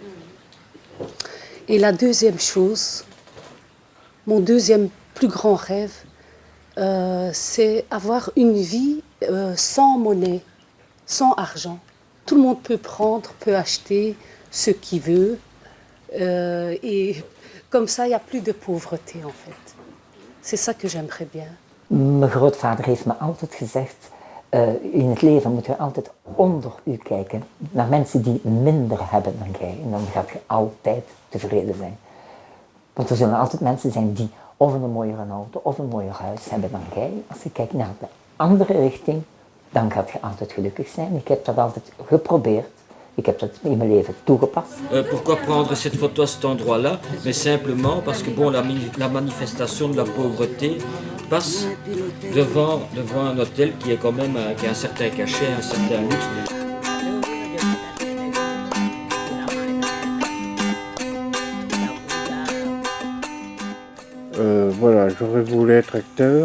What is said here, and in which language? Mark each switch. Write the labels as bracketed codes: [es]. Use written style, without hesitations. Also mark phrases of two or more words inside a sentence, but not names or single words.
[fr] Et la deuxième chose, mon deuxième plus grand rêve, c'est avoir une vie sans monnaie, sans argent. Tout le monde peut prendre, peut acheter ce qu'il veut. Et comme ça, il n'y a plus de pauvreté, en fait. C'est ça que j'aimerais bien. [nl] Mijn grootvader heeft me altijd gezegd, in het leven moet je altijd onder u kijken, naar mensen die minder hebben dan jij. En dan gaat je altijd tevreden zijn. Want er zullen altijd mensen zijn die of een mooiere auto of een mooier huis hebben dan jij. Als je kijkt naar de andere richting, dan gaat je altijd gelukkig zijn. Ik heb dat altijd geprobeerd. Ik heb dat in mijn leven toegepast. [fr] Pourquoi prendre cette photo à cet endroit-là? Mais simplement parce que bon, la manifestation de la pauvreté passe devant un hôtel qui est quand même qui a un certain cachet, un certain luxe. Voilà, j'aurais voulu être acteur.